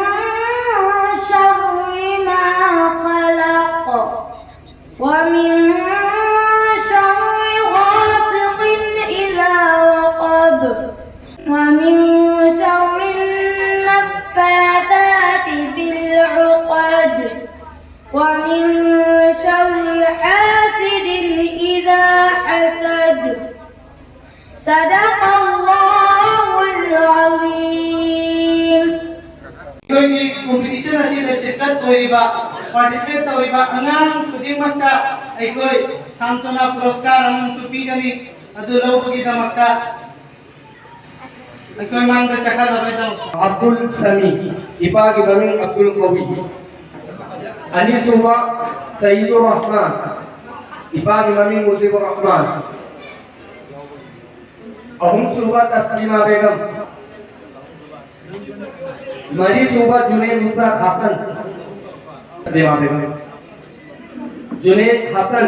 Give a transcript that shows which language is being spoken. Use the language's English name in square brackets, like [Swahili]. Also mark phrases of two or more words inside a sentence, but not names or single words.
[Arabic] شر ما خلق ومن شر غاسق إذا وقب ومن شر النفاثات في العقد ومن شر حاسد إذا حسد. صدق الله العظيم. [Manipuri] competition asida shirkat hoiba participate hoiba anang tudimata aikoi santona puruskar anang supigani adu lawgi damakta aikoi mangda chakar babedam Abdul Sami ipagi maming Abdul Qawi. Anisuma Sayyidur Rahman ipagi maming Mujibur Rahman. Ahum Suba Taslima Begum. Mari Suba Junaid Musa Hasan Taslima Begum. Junaid Hasan.